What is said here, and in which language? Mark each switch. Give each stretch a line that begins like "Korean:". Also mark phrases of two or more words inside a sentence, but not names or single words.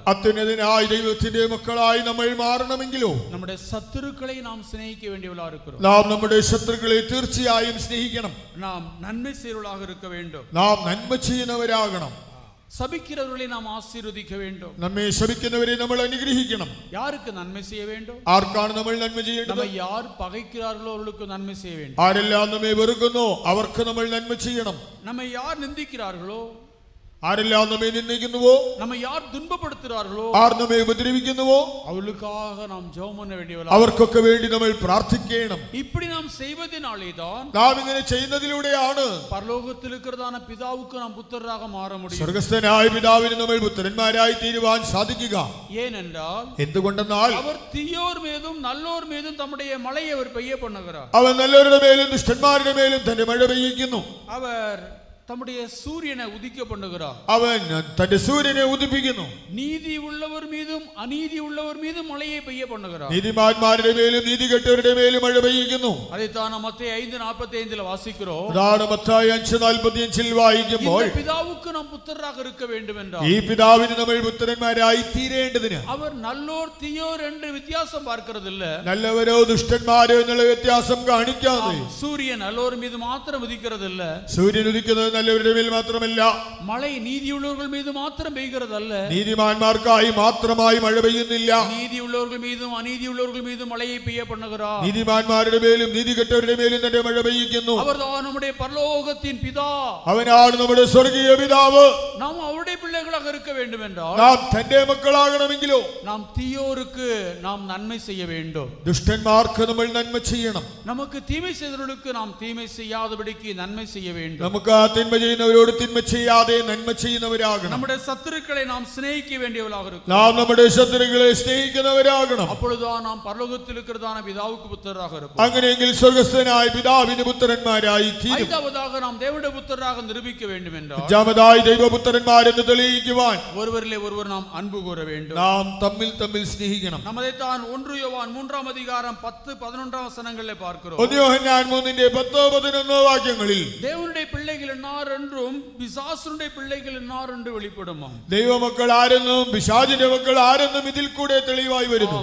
Malayalam: അത്യുന്നതനായ ദൈവത്തിന്റെ മക്കളായി നമ്മൾ മാറണമെങ്കിലോ
Tamil: நம்முடைய சத்துருக்களை நாம் சிநேகிக்க வேண்டியவர்களாக இருக்கிறோம்.
Malayalam: നാം നമ്മുടെ ശത്രുക്കളെ തീർച്ചയായും സ്നേഹിക്കണം.
Tamil: நாம் நன்மை செய்வர்களாக இருக்க வேண்டும்.
Malayalam: നാം നന്മ ചെയ്യുന്നവരാകണം.
Tamil: சபிக்கிறவர்களை நாம் ஆசீர்வதிக்க வேண்டும்.
Malayalam: നമ്മെ ശപിക്കുന്നവരെ നമ്മൾ അനുഗ്രഹിക്കണം.
Tamil: யாருக்கு நன்மை செய்ய வேண்டும்?
Malayalam: ആർക്കാണ് നമ്മൾ നന്മ ചെയ്യേണ്ടത്?
Tamil: நம்மை யார் பகைக்கிறார்களோ அவர்களுக்கு நன்மை செய்ய வேண்டும்.
Malayalam: ആരെല്ലാം നമ്മെ വെറുക്കുന്നോ അവർക്ക് നമ്മൾ നന്മ ചെയ്യണം.
Tamil: நம்மை யார் நிந்திக்கிறார்களோ,
Malayalam: ആരെല്ലാം നമ്മെ നിന്ദിക്കുന്നുവോ,
Tamil: நம்மை யார் துன்பப்படுத்துகிறார்களோ,
Malayalam: ആർ നമ്മെ ഉപദ്രവിക്കുന്നുവോ
Tamil: அவர்களுக்காக நாம் ஜெபம் பண்ண வேண்டியவர்களாக,
Malayalam: അവർക്കൊക്കെ വേണ്ടി നമ്മൾ പ്രാർത്ഥിക്കണം.
Tamil: இப்படி நாம் செய்வதனாலே தான்
Malayalam: നാം ഇങ്ങനെ ചെയ്യുന്നതിലൂടെയാണ്
Tamil: பரலோகத்தில் இருக்கிறதான பிதாவுக்கு நாம் புத்திரராக மாற முடியும்.
Malayalam: സ്വർഗ്ഗസ്ഥനായ പിതാവിന് നമ്മൾ പുത്രന്മാരായി തീരുവാൻ സാധിക്കുക.
Tamil: ஏனென்றால்
Malayalam: എന്തുകൊണ്ടെന്നാൽ
Tamil: அவர் தீயோர் மீதும் நல்லோர் மீதும் தம்முடைய மழையை அவர் பெய்ய பண்ணுகிறார்.
Malayalam: അവൻ നല്ലവരുടെ മേലും ദുഷ്ടന്മാരുടെ മേലും തന്റെ മഴ പെയ്യിക്കുന്നു.
Tamil: அவர் தம்முடைய சூரியனை உதிக்க பண்ணுகிறார்.
Malayalam: അവൻ തന്റെ സൂര്യനെ ഉദിപ്പിക്കുന്നു.
Tamil: நீதி உள்ளவர் மீதும் அநீதி உள்ளவர் மீதும் மழையை பெய்ய பண்ணுகிறார்.
Malayalam: നീതിമാന്മാരുടെ മേലും നീതികെട്ടവരുടെ മേലും മഴ പെയ്യിക്കുന്നു.
Tamil: அதைத்தான் நாம் மத்தேயு 5:45 വാசிக்கிறோம்.
Malayalam: അതാണ് മത്തായി 5:45 വായിക്കുമ്പോൾ,
Tamil: இந்த பிதாவுக்கு நாம் புத்திரராக இருக்க வேண்டும் என்றால்,
Malayalam: ഈ പിതാവിന് നമ്മൾ പുത്രന്മാരായി തീരേണ്ടതിന്
Tamil: அவர் நல்லோர் தீயோர் என்று வித்தியாசம் பார்க்கிறது இல்ல.
Malayalam: നല്ലവരോ ദുഷ്ടന്മാരോ എന്നുള്ള വ്യത്യാസം കാണിക്കാതെ
Tamil: சூரியன் நல்லோர் மீது மாத்திரம் உதிக்கிறது இல்ல.
Malayalam: സൂര്യൻ ഉദിക്കുന്നത് നല്ലവരുടെ മേൽ മാത്രമല്ല,
Tamil: மழை நீதியுள்ளவர்கள் மீது மாத்திரம் பெய்கிறது அல்ல.
Malayalam: നീതിമാന്മാർക്കായി മാത്രമായി മഴ പെയ്യുന്നില്ല.
Tamil: நீதியுள்ளவர்கள் மீதும் அநீதியுள்ளவர்கள் மீதும் மழையை பெய்ய பண்ணுகிறார்.
Malayalam: നീതിമാന്മാരുടെ മേലും നീതികെട്ടവരുടെ മേലും തന്റെ മഴ പെയ്യിക്കുന്നു.
Tamil: அவர்தான் நம்முடைய பரலோகத்தின் பிதா.
Malayalam: അവനാണ് നമ്മുടെ സ്വർഗീയ പിതാവ്.
Tamil: நாம் அவருடைய பிள்ளைகளாக இருக்க வேண்டும் என்றால்,
Malayalam: നാം തന്റെ മക്കളാകണമെങ്കിലോ
Tamil: நாம் தீயோருக்கு நாம் நன்மை செய்ய வேண்டும்.
Malayalam: ദുഷ്ടന്മാർക്ക് നമ്മൾ നന്മ ചെയ്യണം.
Tamil: நமக்கு தீமை செய்தவர்களுக்கு நாம் தீமை செய்யாதபடிக்கு நன்மை செய்ய வேண்டும்.
Malayalam: നമുക്ക് ആ തിന്മ ചെയ്യുന്നവരോട് തിന്മ ചെയ്യാതെ നന്മ ചെയ്യുന്നവരാകണം.
Tamil: நம்முடைய சத்துருக்களை நாம் சிநேகிக்க வேண்டியவர்களாக இருக்கிறோம்.
Malayalam: നാം നമ്മുടെ ശത്രുക്കളെ സ്നേഹിക്കുന്നവരാകണം.
Tamil: அப்பொழுதுதான் நாம் பரலோகத்தில் இருக்கிறதான பிதாவுக்கு புத்திரராக இருப்போம்.
Malayalam: അങ്ങനെയെങ്കിൽ സ്വർഗ്ഗസ്ഥനായ പിതാവിന് പുത്രന്മാരായി തീരും.
Tamil: ஐந்தாவதாக நாம் தேவனுடைய புத்திரராக நிரூபிக்க வேண்டும் என்றால்
Malayalam: അഞ്ചാമതായി ദൈവപുത്രന്മാരെന്ന് തെളിയിക്കുവാൻ
Tamil: ஒருவரிலே ஒருவர் நாம் அன்பு கூற வேண்டும்.
Malayalam: നാം തമ്മിൽ തമ്മിൽ സ്നേഹിക്കണം.
Tamil: நாம் அதைத்தான் 1 யோவான் 3 அதிகாரம் 10-11 வசனங்களிலே பார்க்கிறோம்.
Malayalam: 1 യോഹന്നാൻ 3:10-11 വാക്യങ്ങളിൽ
Tamil: தேவனுடைய பிள்ளைகள் என்னார் என்றும் பிசாசுடைய பிள்ளைகள் என்னார் என்று வெளிப்படுமாம்.
Malayalam: ദൈവമക്കൾ ആരെന്നും പിശാചിന്റെ മക്കൾ ആരെന്നും ഇതിൽ കൂടെ തെളിവായി വരുന്നു.